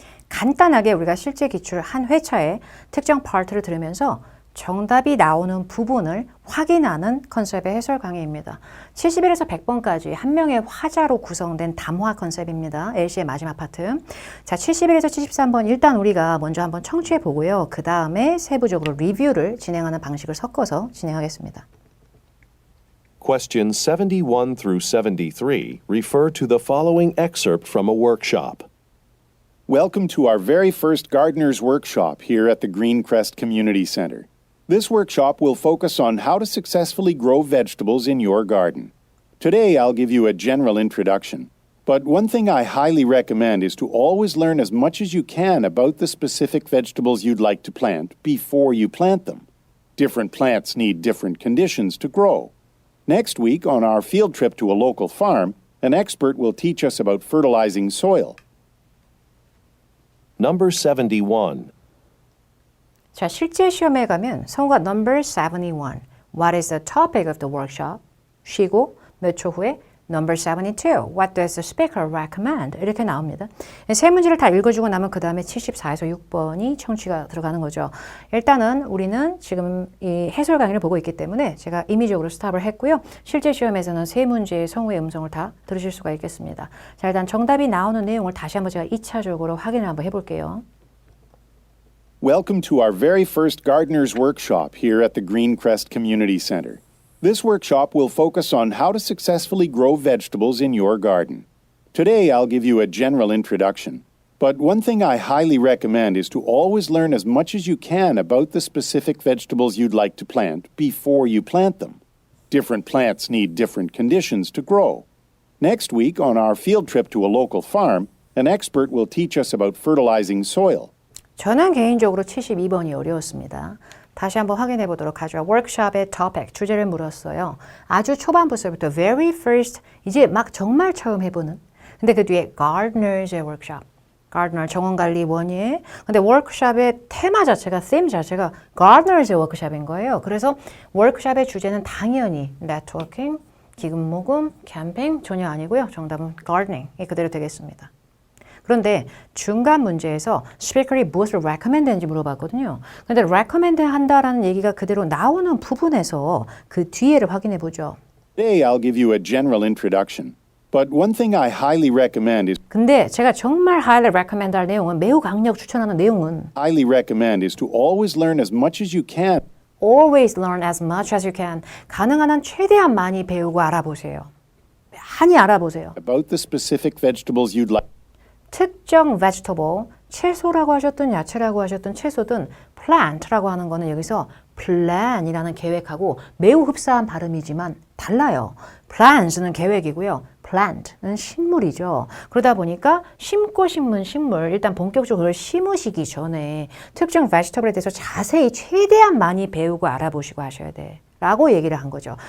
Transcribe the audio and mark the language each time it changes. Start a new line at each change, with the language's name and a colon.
Korean: 간단하게 우리가 실제 기출 한 회차에 특정 파트를 들으면서 정답이 나오는 부분을 확인하는 컨셉의 해설 강의입니다. 71에서 100번까지 한 명의 화자로 구성된 담화 컨셉입니다. LC의 마지막 파트. 자, 71에서 73번 일단 우리가 먼저 한번 청취해 보고요. 그 다음에 세부적으로 리뷰를 진행하는 방식을 섞어서 진행하겠습니다.
English: Questions 71 through 73 refer to the following excerpt from a workshop. Welcome to our very first Gardener's Workshop here at the Greencrest Community Center. This workshop will focus on how to successfully grow vegetables in your garden. Today I'll give you a general introduction, but one thing I highly recommend is to always learn as much as you can about the specific vegetables you'd like to plant before you plant them. Different plants need different conditions to grow. Next week, on our field trip to a local farm, an expert will teach us about fertilizing soil. Number 71.
Korean: 자, 실제 시험에 가면 성우가 number 71.
English: What is the topic of the workshop?
Korean: 쉬고 몇 초 후에 number 72.
English: What does the speaker recommend?
Korean: 이렇게 나옵니다. 세 문제를 다 읽어주고 나면 그 다음에 74에서 6번이 청취가 들어가는 거죠. 일단은 우리는 지금 이 해설 강의를 보고 있기 때문에 제가 임의적으로 스탑을 했고요. 실제 시험에서는 세 문제의 성우의 음성을 다 들으실 수가 있겠습니다. 자, 일단 정답이 나오는 내용을 다시 한번 제가 2차적으로 확인을 한번 해볼게요.
English: Welcome to our very first Gardener's Workshop here at the Greencrest Community Center. This workshop will focus on how to successfully grow vegetables in your garden. Today I'll give you a general introduction, but one thing I highly recommend is to always learn as much as you can about the specific vegetables you'd like to plant before you plant them. Different plants need different conditions to grow. Next week, on our field trip to a local farm, an expert will teach us about fertilizing soil.
Korean: 저는 개인적으로 72번이 어려웠습니다. 다시 한번 확인해 보도록 하죠. 워크숍의 topic, 주제를 물었어요. 아주 초반부서부터 very first, 이제 막 정말 처음 해보는. 근데 그 뒤에 gardener's workshop, gardener 정원관리원이에요. 근데 워크숍의 테마 자체가, theme 자체가 gardener's workshop인 거예요. 그래서 워크숍의 주제는 당연히 networking, 기금모금, 캠핑 전혀 아니고요. 정답은 gardening이 그대로 되겠습니다. 그런데 중간 문제에서 스피커이 무엇을 recommend 했는지 물어봤거든요. 근데 recommend 한다라는 얘기가 그대로 나오는 부분에서 그 뒤에를 확인해 보죠.
English: Today I'll give you a general introduction, but one thing I highly recommend is
Korean: 근데 제가 정말 highly recommend 할 내용은 매우 강력 추천하는 내용은
English: is to always learn as much as you can. always learn as much as you can.
Korean: 가능한 한 최대한 많이 배우고 알아보세요. 많이 알아보세요.
English: About the specific vegetables you'd like.
Korean: 특정 vegetable, 채소라고 하셨든 야채라고 하셨든 채소든 plant라고 하는 거는 여기서 plan이라는 계획하고 매우 흡사한 발음이지만 달라요. plans는 계획이고요. plant는 식물이죠. 그러다 보니까 심고 심은 식물, 일단 본격적으로 그걸 심으시기 전에 특정 vegetable에 대해서 자세히 최대한 많이 배우고 알아보시고 하셔야 돼. 라고 얘기를 한 거죠.